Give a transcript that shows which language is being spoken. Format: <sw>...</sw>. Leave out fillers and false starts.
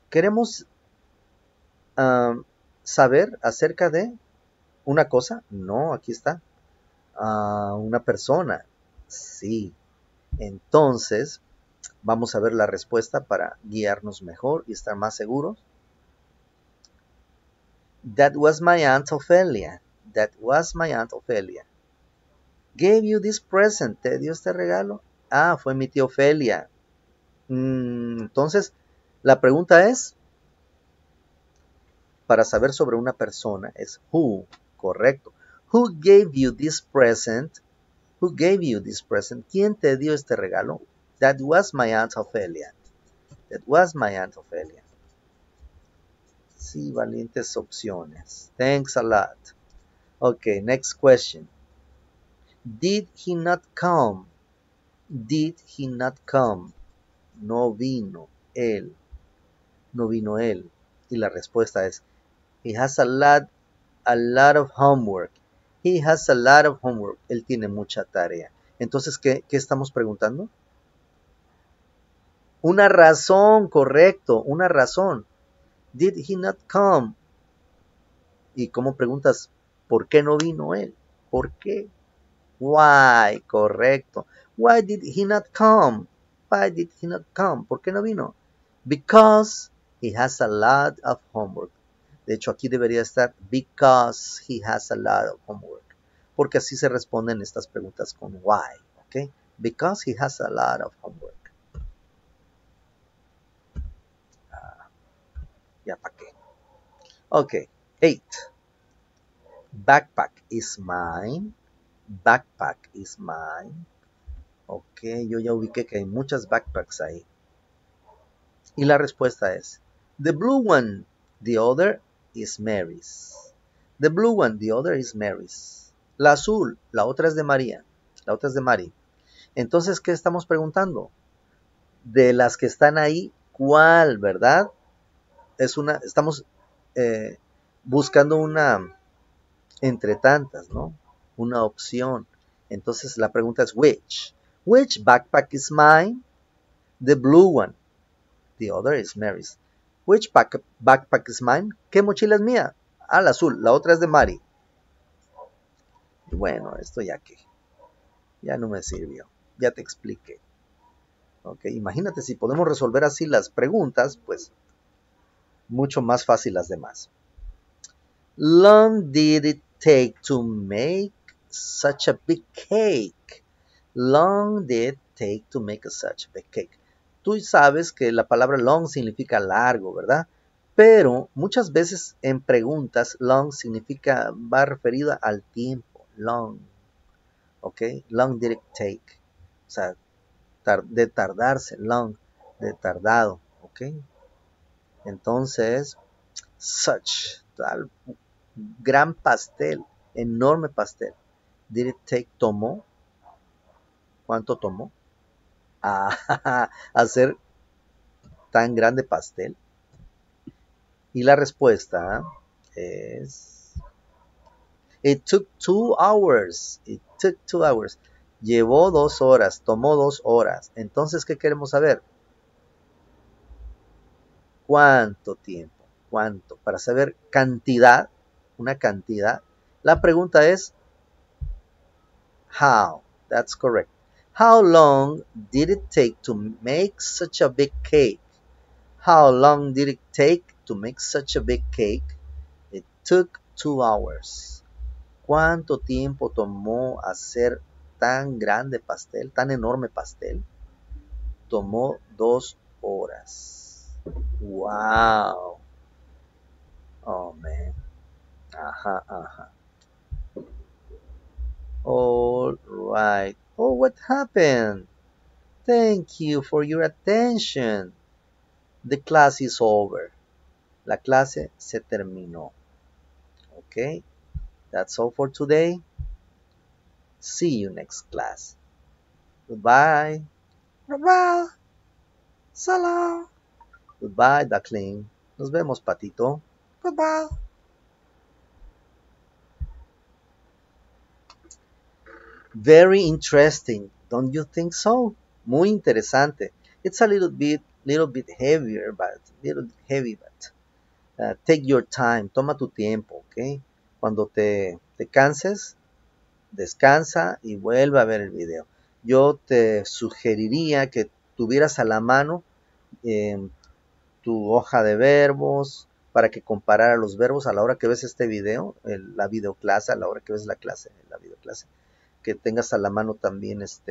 <es>Queremos saber acerca de una cosa. No, aquí está. Una persona. Sí. Entonces, vamos a ver la respuesta para guiarnos mejor y estar más seguros.</es> <en>That was my Aunt Ophelia. That was my Aunt Ophelia. Gave you this present.</en> <es>¿Te dio este regalo? Ah, fue mi tía Ofelia. Entonces, la pregunta es, para saber sobre una persona, es who, correcto.</es> <en>Who gave you this present? Who gave you this present?</en> <es>¿Quién te dio este regalo?</es> <en>That was my Aunt Ophelia. That was my Aunt Ophelia.</en> <es>Sí, valientes opciones.</es> <en>Thanks a lot. Okay, next question. Did he not come? Did he not come?</en> <es>No vino él. No vino él. Y la respuesta es,</es> <en>he has a lot of homework. He has a lot of homework.</en> <es>Él tiene mucha tarea. Entonces, ¿qué estamos preguntando? Una razón, correcto, una razón.</es> <en>Did he not come?</en> <es>¿Y cómo preguntas? ¿Por qué no vino él? ¿Por qué? Why, correcto.</es> <en>Why did he not come? Why did he not come?</en> <es>¿Por qué no vino?</es> <en>Because he has a lot of homework.</en> <es>De hecho, aquí debería estar</es> <en>because he has a lot of homework.</en> <es>Porque así se responden estas preguntas con why.</es> <en>¿Ok? Because he has a lot of homework.</en> <es>Ya para qué.</es> <en>Ok, 8. Backpack is mine. Backpack is mine.</en> <es>Ok, yo ya ubiqué que hay muchas backpacks ahí. Y la respuesta es,</es> <en>the blue one, the other is Mary's. The blue one, the other is Mary's.</en> <es>La azul, la otra es de María. La otra es de Mari. Entonces, ¿qué estamos preguntando? De las que están ahí, ¿cuál, verdad? Estamos buscando una entre tantas, ¿no? Una opción. Entonces la pregunta es which?</es> <en>Which backpack is mine? The blue one. The other is Mary's. Which backpack is mine?</en> <es>¿Qué mochila es mía? Ah, la azul. La otra es de Mari. Y bueno, esto ya que ya no me sirvió. Ya te expliqué. Ok, imagínate si podemos resolver así las preguntas, pues mucho más fácil las demás.</es> <en>Long did it take to make such a big cake? Long did it take to make such a big cake?</en> <es>Tú sabes que la palabra long significa largo, ¿verdad? Pero muchas veces en preguntas long significa, va referida al tiempo, long, ¿ok?</es> <en>Long did it take,</en> <es>o sea, de tardarse, long, de tardado, ¿ok? Entonces, such, tal, gran pastel, enorme pastel.</es> <en>Did it take,</en> <es>tomó, ¿cuánto tomó? A hacer tan grande pastel. Y la respuesta es,</es> <en>it took 2 hours. It took 2 hours.</en> <es>Llevó 2 horas, tomó 2 horas. Entonces, ¿qué queremos saber? ¿Cuánto tiempo? ¿Cuánto? Para saber cantidad, una cantidad. La pregunta es, how?</es> <en>That's correct. How long did it take to make such a big cake? How long did it take to make such a big cake? It took 2 hours.</en> <es>¿Cuánto tiempo tomó hacer tan grande pastel, tan enorme pastel? Tomó 2 horas.</es> <en>Wow. Oh, man.</en> <es>Ajá, ajá.</es> <en>All right. Oh, what happened? Thank you for your attention. The class is over.</en> <es>La clase se terminó.</es> <en>Okay, that's all for today. See you next class. Goodbye. Goodbye. Salam. Goodbye, duckling.</en> <es>Nos vemos, patito.</es> <en>Goodbye. Very interesting, don't you think so?</en> <es>Muy interesante.</es> <en>It's a little bit heavier, but little bit heavy, but take your time.</en> <es>Toma tu tiempo, ¿ok? Cuando te canses, descansa y vuelve a ver el video. Yo te sugeriría que tuvieras a la mano tu hoja de verbos para que comparara los verbos a la hora que ves este video, la videoclase, a la hora que ves la videoclase, que tengas a la mano también</es>